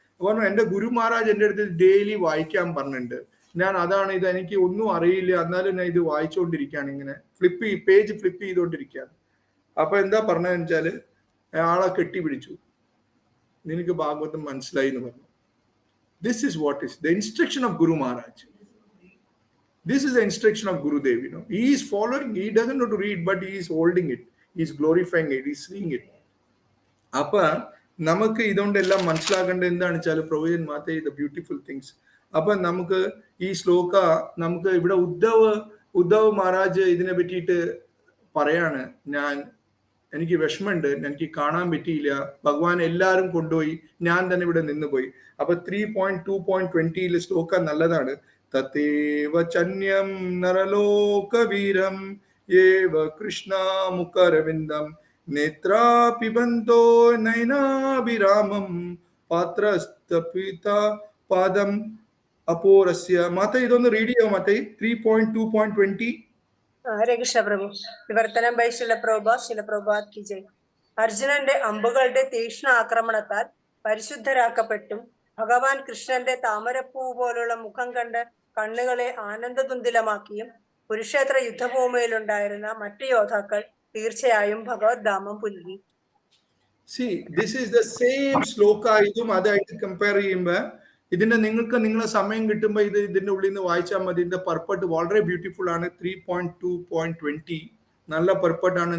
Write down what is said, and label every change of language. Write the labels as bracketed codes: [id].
[ml] പറഞ്ഞു, എന്റെ ഗുരു മഹാരാജ് എൻ്റെ അടുത്ത് ഡെയിലി വായിക്കാൻ പറഞ്ഞിട്ടുണ്ട്, ഞാൻ അതാണ് ഇത്, എനിക്ക് ഒന്നും അറിയില്ല, എന്നാലും ഞാൻ ഇത് വായിച്ചുകൊണ്ടിരിക്കുകയാണ്, ഇങ്ങനെ പേജ് ഫ്ലിപ്പ് ചെയ്തുകൊണ്ടിരിക്കുകയാണ്. അപ്പൊ എന്താ പറഞ്ഞതെന്ന് വെച്ചാല് ആളെ കെട്ടിപ്പിടിച്ചു, നിനക്ക് ഭാഗവതം മനസ്സിലായി എന്ന് പറഞ്ഞു. [en] This is what is the instruction of Guru Maharaj. This is the instruction of Gurudev. He is following. He doesn't know to read, but he is holding it. He is glorifying it. He is seeing it. [ml] അപ്പൊ നമുക്ക് ഇതുകൊണ്ടെല്ലാം മനസ്സിലാക്കേണ്ടത് എന്താണെന്ന് വെച്ചാൽ [en] Provision മാതേ the beautiful things. [ml] അപ്പൊ നമുക്ക് ഈ ശ്ലോക നമുക്ക് ഇവിടെ ഉദ്ധവ് മഹാരാജ് ഇതിനെ പറ്റിയിട്ട് പറയാണ്, എനിക്ക് വിഷമമുണ്ട്, എനിക്ക് കാണാൻ പറ്റിയില്ല, ഭഗവാൻ എല്ലാരും കൊണ്ടുപോയി, ഞാൻ തന്നെ ഇവിടെ നിന്നുപോയി. അപ്പൊ 3.2.20 ശ്ലോക നല്ലതാണ്. [sa] തത്തേവ ചന്യം നരലോക വീരം ഏവ കൃഷ്ണ മുഖരവിന്ദം നേത്രാ പിബന്തോ നയനാഭിരാമം പാത്രസ്തപിത പാദം അപോരസ്യ. [ml] മാത ഇതൊന്ന് റീഡ് ചെയ്യാം മാത. 3.2.20. ഹരേ കൃഷ്ണ പ്രഭു. വിവർത്തനം ബൈ ശില പ്രഭുപാദ് കി ജയ്. അർജുനന്റെ അമ്പുകളുടെ തീക്ഷ്ണ ആക്രമണത്താൽ പരിശുദ്ധരാക്കപ്പെട്ടും ഭഗവാൻ കൃഷ്ണന്റെ താമരപ്പൂ പോലുള്ള മുഖം കണ്ട് കണ്ണുകളെ ആനന്ദതുന്തിലമാക്കിയും കുരുക്ഷേത്ര യുദ്ധഭൂമിയിലുണ്ടായിരുന്ന മറ്റു യോദ്ധാക്കൾ തീർച്ചയായും ഭഗവത് ധാമം പുൽകി. [en] See, this is the same shloka. [ml] ഇതും അതായിട്ട് കമ്പയർ ചെയ്യുമ്പോ ഇതിന്റെ നിങ്ങളെ സമയം കിട്ടുമ്പോൾ ഇതിന്റെ ഉള്ളിൽ നിന്ന് വായിച്ചാൽ മതി. ഇതിന്റെ പർപ്പട്ട് വളരെ ബ്യൂട്ടിഫുൾ ആണ്. 3.2.20 നല്ല പർപ്പട്ടാണ്.